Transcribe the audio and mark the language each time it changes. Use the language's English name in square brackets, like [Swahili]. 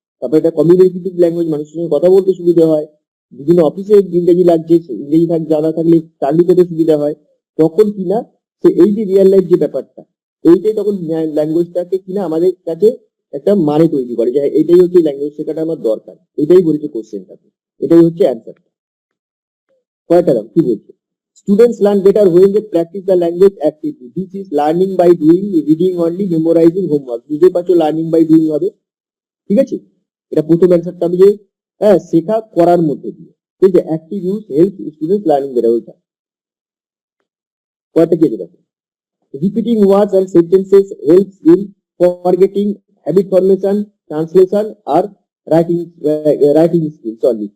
[Bangla] তারপরে এটা communicative language, মানুষের সঙ্গে কথা বলতে সুবিধা হয়, বিভিন্ন অফিসে ইংরেজি লাগছে, ইংরেজি জানা থাকলে চাকরি পেতে সুবিধা হয়। তখন কিনা সে এই যে রিয়েল লাইফ যে ব্যাপারটা, এইটাই তখন ল্যাঙ্গুয়েজটাকে কিনা আমাদের কাছে একটা মানে তৈরি করে যে হ্যাঁ, এটাই হচ্ছে ল্যাঙ্গুয়েজ শেখাটা আমার দরকার, এটাই বলেছে কোশ্চেনটাতে, এটাই হচ্ছে অ্যান্সার। কয়টা দাম কি বলছে? [English] Students learn better when they practice the language actively. This is learning by doing, reading only, memorizing homework. [Bangla] বুঝতে পারছো লার্নিং বাই ডুইং হবে, ঠিক আছে? এটা প্রথম অ্যান্সারটা হবে যে হ্যাঁ, শেখা করার মধ্যে দিয়ে। ঠিক আছে, [English] Active use help students learning better. [Bangla] ওইটা কয়টা কি দেখো, [English] Repeating words and sentences helps in forgetting, habit formation, translation আর writing writing skills only.